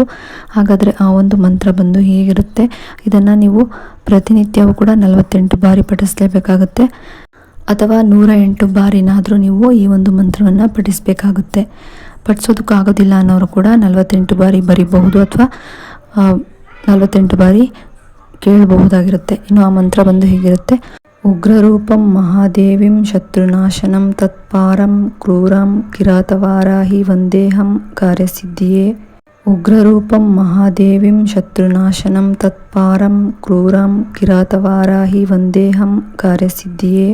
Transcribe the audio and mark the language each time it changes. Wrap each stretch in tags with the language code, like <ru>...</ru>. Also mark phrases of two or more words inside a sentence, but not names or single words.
<kn>ಹಾಗಾದರೆ ಆ ಒಂದು ಮಂತ್ರ ಬಂದು ಹೇಗಿರುತ್ತೆ, ಇದನ್ನು ನೀವು ಪ್ರತಿನಿತ್ಯವೂ ಕೂಡ 48 ಬಾರಿ ಪಠಿಸಲೇಬೇಕಾಗುತ್ತೆ. ಅಥವಾ 108 ಬಾರಿನಾದರೂ ನೀವು ಈ ಒಂದು ಮಂತ್ರವನ್ನು ಪಠಿಸಬೇಕಾಗುತ್ತೆ. ಪಠಿಸೋದಕ್ಕಾಗೋದಿಲ್ಲ ಅನ್ನೋರು ಕೂಡ 48 ಬಾರಿ ಬರೀಬಹುದು ಅಥವಾ 48 ಬಾರಿ ಕೇಳಬಹುದಾಗಿರುತ್ತೆ. ಇನ್ನು ಆ ಮಂತ್ರ ಬಂದು ಹೀಗಿರುತ್ತೆ:</kn> <sa>ಉಗ್ರರೂಪಂ ಮಹಾದೇವಿಂ ಶತ್ರುನಾಶನಂ ತತ್ಪಾರಂ ಕ್ರೂರಂ ಕಿರಾತವಾರಾಹಿ ವಂದೇಹಂ ಕಾರ್ಯಸಿದ್ಧಿಯೇ. ಉಗ್ರರೂಪಂ ಮಹಾದೇವಿಂ ಶತ್ರುನಾಶನಂ ತತ್ಪಾರಂ ಕ್ರೂರಂ ಕಿರಾತವಾರಾಹಿ ವಂದೇಹಂ ಕಾರ್ಯಸಿದ್ಧಿಯೇ.</sa>